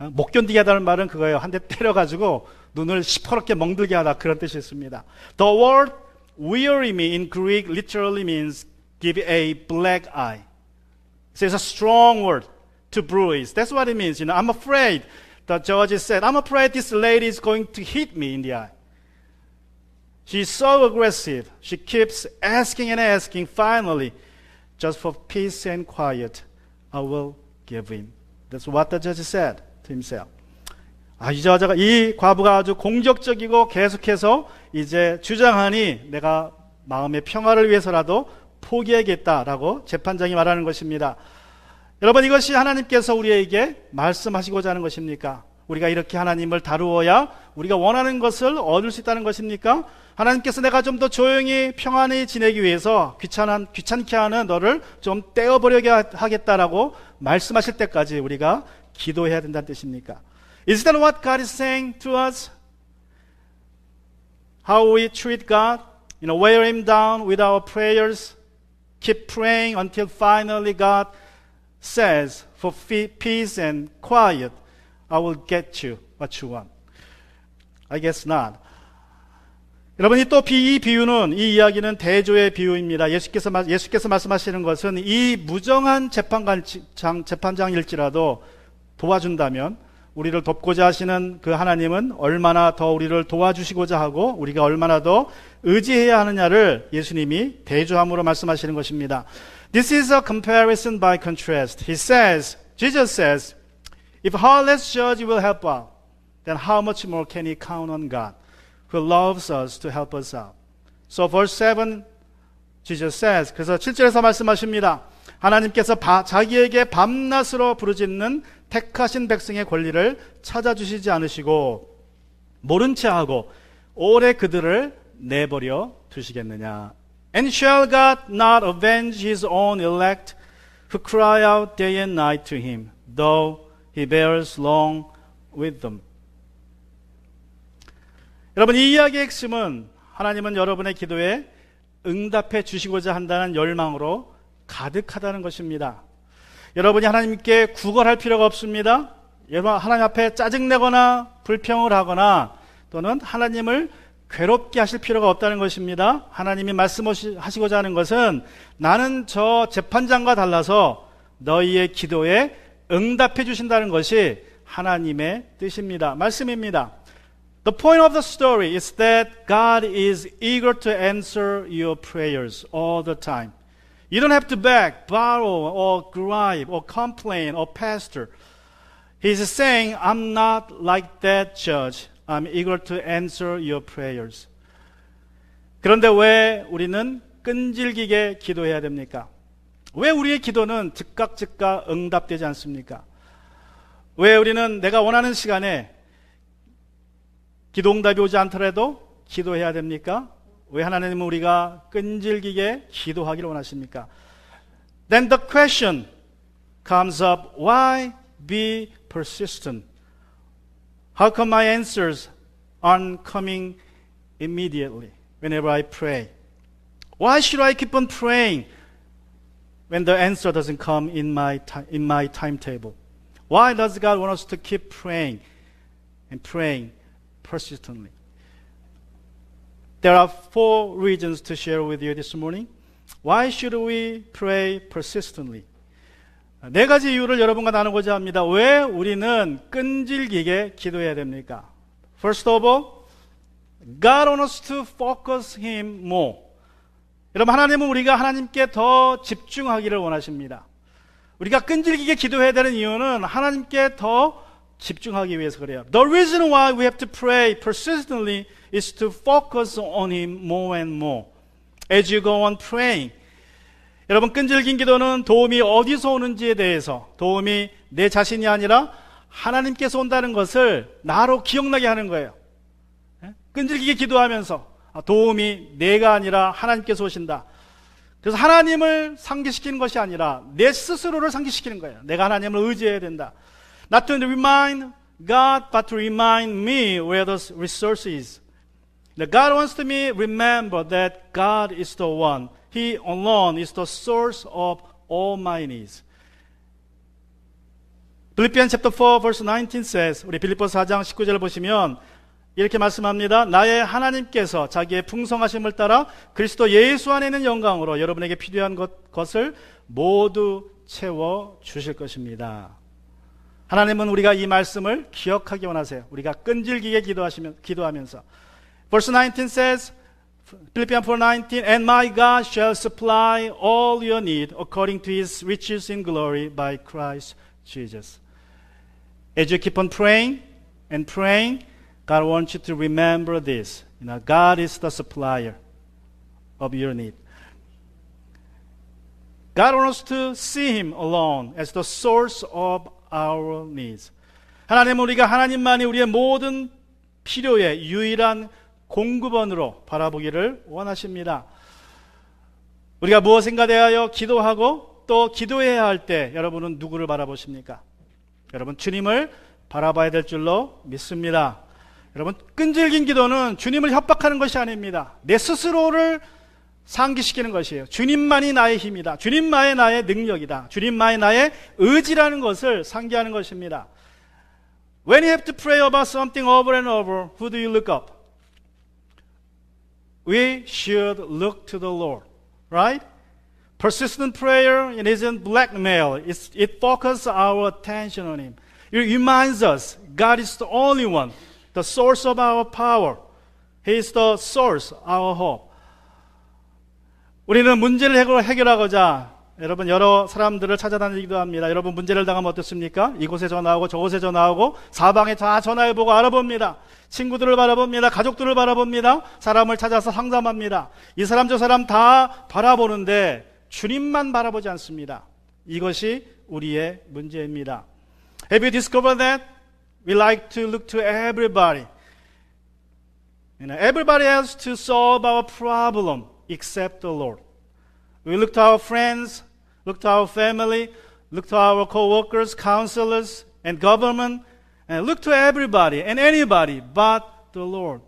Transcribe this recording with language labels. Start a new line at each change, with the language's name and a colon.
Korean: 못 견디게 하다는 말은 그거예요. 한 대 때려가지고 눈을 시퍼렇게 멍들게 하다 그런 뜻이 있습니다.
English: The word weary me in Greek literally means give a black eye. So it's a strong word. To bruise. That's what it means. I'm afraid. The judge said, I'm afraid this lady is going to hit me in the eye. She's so aggressive. She keeps asking and asking. Finally, just for peace and quiet, I will give in. That's what the judge said to himself.
Korean: 이 과부가 아주 공격적이고 계속해서 이제 주장하니 내가 마음의 평화를 위해서라도 포기하겠다라고 재판장이 말하는 것입니다. 여러분, 이것이 하나님께서 우리에게 말씀하시고자 하는 것입니까? 우리가 이렇게 하나님을 다루어야 우리가 원하는 것을 얻을 수 있다는 것입니까? 하나님께서 내가 좀 더 조용히 평안히 지내기 위해서 귀찮게 하는 너를 좀 떼어버리게 하겠다라고 말씀하실 때까지 우리가 기도해야 된다는 뜻입니까?
English: Is that what God is saying to us? How we treat God? Wear Him down with our prayers? Keep praying until finally God says, for peace and quiet, I will get you what you want. I guess not.
Korean: 여러분이 또 이 비유는, 이 이야기는 대조의 비유입니다. 예수께서 말씀하시는 것은 이 무정한 재판장일지라도 도와준다면 우리를 돕고자 하시는 그 하나님은 얼마나 더 우리를 도와주시고자 하고 우리가 얼마나 더 의지해야 하느냐를 예수님이 대조함으로 말씀하시는 것입니다.
English: This is a comparison by contrast. Jesus says, if a heartless judge will help out, then how much more can he count on God, who loves us to help us out? So verse 7, Jesus says,
Korean: 그래서 7절에서 말씀하십니다. 하나님께서 자기에게 밤낮으로 부르짖는 택하신 백성의 권리를 찾아주시지 않으시고 모른 채 하고 오래 그들을 내버려 두시겠느냐.
English: And shall God not avenge his own elect who cry out day and night to him, though he bears long with them?
Korean: 여러분, 이 이야기의 핵심은 하나님은 여러분의 기도에 응답해 주시고자 한다는 열망으로 가득하다는 것입니다. 여러분이 하나님께 구걸할 필요가 없습니다. 여러분 하나님 앞에 짜증내거나 불평을 하거나 또는 하나님을 괴롭게 하실 필요가 없다는 것입니다. 하나님이 말씀하시고자 하는 것은 나는 저 재판장과 달라서 너희의 기도에 응답해 주신다는 것이 하나님의 뜻입니다. 말씀입니다.
English: The point of the story is that God is eager to answer your prayers all the time. You don't have to beg, borrow, or gripe, or complain, or pastor. He's saying, I'm not like that judge. I'm eager to answer your prayers.
Korean: 그런데 왜 우리는 끈질기게 기도해야 됩니까? 왜 우리의 기도는 즉각 응답되지 않습니까? 왜 우리는 내가 원하는 시간에 기도 응답이 오지 않더라도 기도해야 됩니까? 왜 하나님은 우리가 끈질기게 기도하기를 원하십니까?
English: Then the question comes up, why be persistent? How come my answers aren't coming immediately whenever I pray? Why should I keep on praying when the answer doesn't come in my timetable? Why does God want us to keep praying and praying persistently? There are 4 reasons to share with you this morning. Why should we pray persistently?
Korean: 4가지 이유를 여러분과 나누고자 합니다. 왜 우리는 끈질기게 기도해야 됩니까?
English: First of all, God wants us to focus Him more.
Korean: 여러분, 하나님은 우리가 하나님께 더 집중하기를 원하십니다. 우리가 끈질기게 기도해야 되는 이유는 하나님께 더 집중하기 위해서 그래요.
English: The reason why we have to pray persistently is to focus on Him more and more. As you go on praying,
Korean: 여러분 끈질긴 기도는 도움이 어디서 오는지에 대해서 도움이 내 자신이 아니라 하나님께서 온다는 것을 나로 기억나게 하는 거예요. 끈질기게 기도하면서 도움이 내가 아니라 하나님께서 오신다. 그래서 하나님을 상기시키는 것이 아니라 내 스스로를 상기시키는 거예요. 내가 하나님을 의지해야 된다.
English: Not to remind God, but to remind me where the resource is. God wants me to remember that God is the one. He alone is the source of all my needs. Philippians chapter 4 verse 19 says,
Korean: 우리 빌립보서 4장 19절을 보시면 이렇게 말씀합니다. 나의 하나님께서 자기의 풍성하심을 따라 그리스도 예수 안에 있는 영광으로 여러분에게 필요한 것을 모두 채워 주실 것입니다. 하나님은 우리가 이 말씀을 기억하기 원하세요. 우리가 끈질기게 기도하면서.
English: Verse 19 says, Philippians 4:19, and my God shall supply all your need according to His riches in glory by Christ Jesus. As you keep on praying and praying, God wants you to remember this. God is the supplier of your need. God wants us to see Him alone as the source of our needs.
Korean: 하나님은 우리가 하나님만이 우리의 모든 필요의 유일한 공급원으로 바라보기를 원하십니다. 우리가 무엇인가 대하여 기도하고 또 기도해야 할 때 여러분은 누구를 바라보십니까? 여러분 주님을 바라봐야 될 줄로 믿습니다. 여러분 끈질긴 기도는 주님을 협박하는 것이 아닙니다. 내 스스로를 상기시키는 것이에요. 주님만이 나의 힘이다. 주님만이 나의 능력이다. 주님만이 나의 의지라는 것을 상기하는 것입니다.
English: When you have to pray about something over and over, who do you look up? We should look to the Lord, right? Persistent prayer, it isn't blackmail. It focuses our attention on Him. It reminds us God is the only one, the source of our power. He is the source, our hope.
Korean: 우리는 문제를 해결하고자 여러분 여러 사람들을 찾아다니기도 합니다. 여러분 문제를 당하면 어떻습니까? 이곳에 전화하고 저곳에 전화하고 사방에 다 전화해보고 알아봅니다. 친구들을 바라봅니다. 가족들을 바라봅니다. 사람을 찾아서 상담합니다. 이 사람 저 사람 다 바라보는데 주님만 바라보지 않습니다. 이것이 우리의 문제입니다.
English: Have you discovered that? We like to look to everybody. Everybody has to solve our problem except the Lord. We look to our friends, look to our family, look to our co-workers, counselors, and government, and look to everybody and anybody but the Lord.